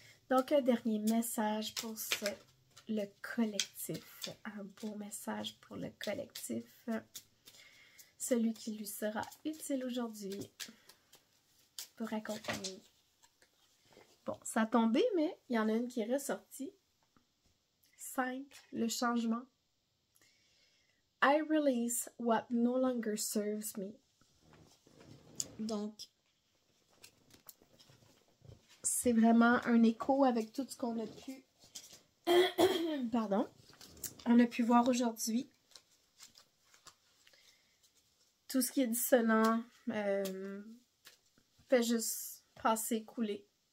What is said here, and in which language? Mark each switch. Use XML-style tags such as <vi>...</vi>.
<fr>Donc, un dernier message pour le collectif. Un beau message pour le collectif. Celui qui lui sera utile aujourd'hui pour accompagner. Bon, ça a tombé, mais il y en a une qui est ressortie. 5. Le changement.</fr> <en>I release what no longer serves me.</en> <fr>Donc, c'est vraiment un écho avec tout ce qu'on a pu on a pu voir aujourd'hui. Tout ce qui est dissonant fait juste passer, couler.</fr>